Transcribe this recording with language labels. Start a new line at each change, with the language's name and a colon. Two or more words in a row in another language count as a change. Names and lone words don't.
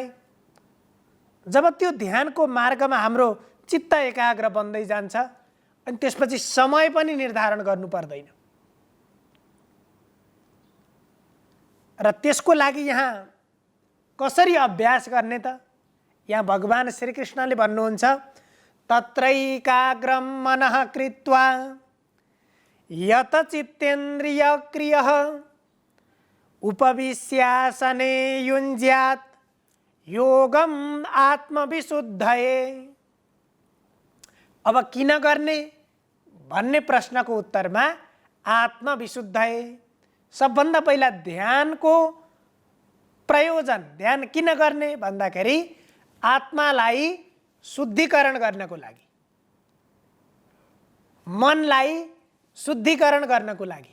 Nepali: जब त्यो ध्यानको मार्गमा हाम्रो चित्त एकाग्र बन्दै जान्छ अनि त्यसपछि समय पनि निर्धारण गर्नु पर्दैन। र त्यसको लागि यहाँ कसरी अभ्यास गर्ने त? यहाँ भगवान श्रीकृष्णले भन्नुहुन्छ,
Sanskrit: तत्रैकाग्रं मनः कृत्वा यत चित्तेन्द्रिय क्रियः उपविश्यासने युञ्ज्यात् योगम आत्मविशुद्धये।
Nepali: अब किन गर्ने भन्ने प्रश्नको उत्तरमा आत्मविशुद्धये, सबभन्दा पहिला ध्यानको प्रयोजन, ध्यान किन गर्ने भन्दाखेरि आत्मालाई शुद्धिकरण गर्नको लागि, मनलाई शुद्धिकरण गर्नको लागि।